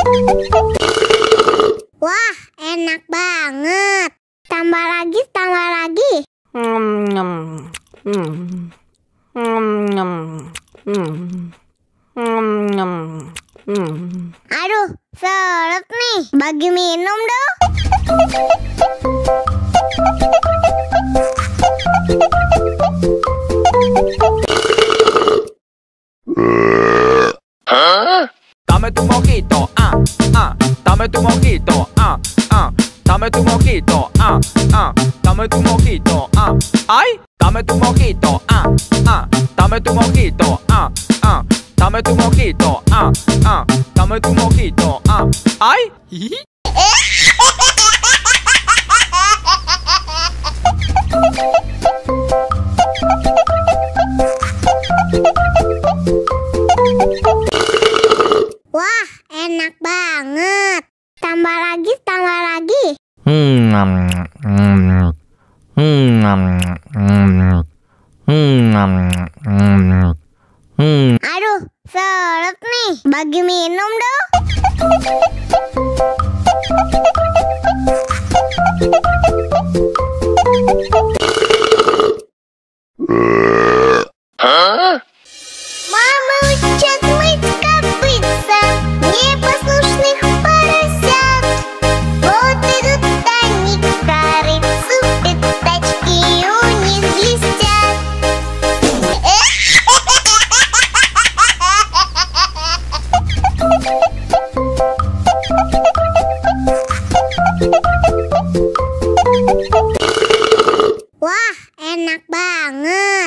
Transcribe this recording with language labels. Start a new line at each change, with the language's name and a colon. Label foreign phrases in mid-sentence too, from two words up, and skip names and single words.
Indonesian: Wah, enak banget. Tambah lagi, tambah lagi. Aduh, seret nih. Bagi minum dong.
Spanish: Dame tu mojito, dame tu mojito, dame tu mojito, dame tu mojito, ay, dame tu mojito, dame tu mojito, dame tu mojito, dame tu mojito, ay.
Indonesian: Wah, enak banget. Tambah lagi, tambah lagi. Aduh, seret nih. Bagi minum dong.
Russian: Мама учат мыть копытца непослушных поросят. Вот идут они к корыцу, пятачки у них блестят.
Indonesian: Wah, enak banget.